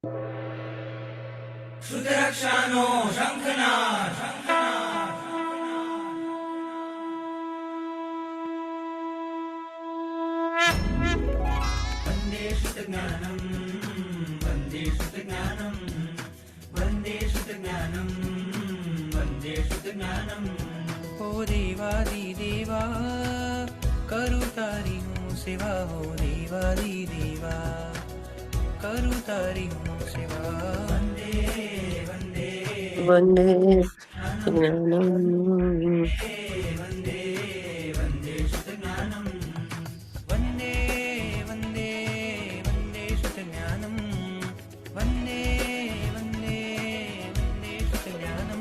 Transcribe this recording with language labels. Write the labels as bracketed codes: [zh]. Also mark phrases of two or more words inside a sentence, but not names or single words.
[sa] श्रुतरक्षानो शङ्खनाद वन्दे श्रुतज्ञानं वन्दे श्रुतज्ञानं वन्दे श्रुतज्ञानं वन्दे श्रुतज्ञानं। [gu] હો દેવાદિદેવા કરું તારી હું સેવા, હો દેવાદિદેવા કરું તારી હું સેવા। [sa] वन्दे वन्दे वन्दे ज्ञानं ज्ञानम् वन्दे वन्दे श्रुतज्ञानं वन्दे वन्दे वन्दे श्रुतज्ञानं वन्दे वन्दे वन्दे श्रुतज्ञानं